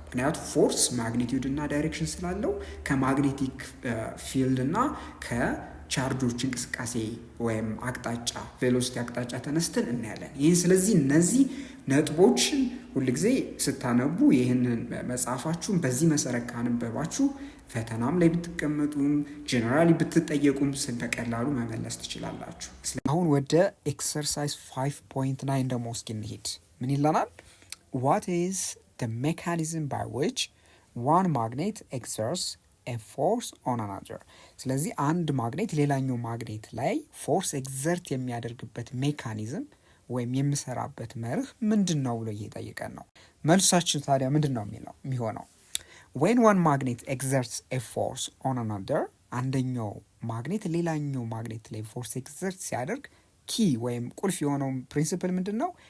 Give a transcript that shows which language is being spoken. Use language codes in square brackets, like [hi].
[am] ምክንያቱም ፎርስ ማግኒቲዩድ እና ዳይሬክሽን ስላለው ከማግኔቲክ ፊልድ እና ከቻርጆች እንቅስቃሴ ወይም አቅጣጫ ቬሎሲቲ አቅጣጫ ተነስተን እናያለን። ይህን ስለዚህ እነዚህ ነጥቦችን ሁልጊዜ ስታነቡ ይህንን መጽሐፋችሁን በዚህ መሰረት ካነበባችሁ ፈተናም ላይ ብትቀመጡም ጀነራሊ ብትጠየቁም በቀላሉ መመለስ ትችላላችሁ። አሁን ወደ ኤክሰርሳይዝ 5.9 ደግሞ እስኪ እንሂድ። ምን ይለናል? [en] What is the mechanism by which one magnet exerts a force on another? [am] ስለዚህ አንድ ማግኔት ሌላኛው ማግኔት ላይ ፎርስ ኤግዘርት የሚያደርግበት ሜካኒዝም ወይም የሚሰራበት መርህ ምንድን ነው ብሎ እየጠየቀን ነው። መልሳችን ታዲያ ምንድን ነው የሚሆነው? [en] When one magnet exerts a force on another, [am] አንደኛው ማግኔት ሌላኛው ማግኔት ላይ ፎርስ ኤግዘርት ሲያደርግ ኪ ወይም ቁልፍ የሆነው ፕሪንሲፕል ምንድን ነው?